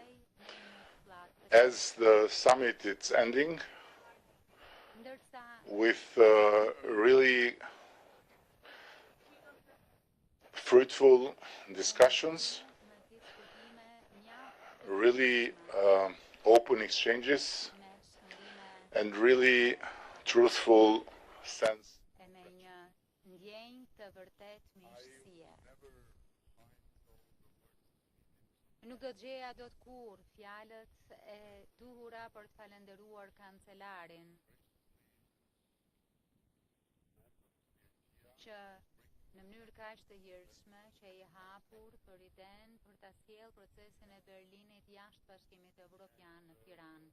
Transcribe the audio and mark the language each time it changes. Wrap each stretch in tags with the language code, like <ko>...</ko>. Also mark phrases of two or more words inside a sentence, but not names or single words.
<en>As the summit is ending with really fruitful discussions, really open exchanges, and really truthful sense.</en> <sq>Nuk do gjeja dot kur fjalët e duhura për të falendëruar kancelarin që në mënyrë kaq të hirshme që i hapur për idenë për ta sjellë procesin e Berlinit jashtë Bashkimit Evropian në Tiranë.</sq>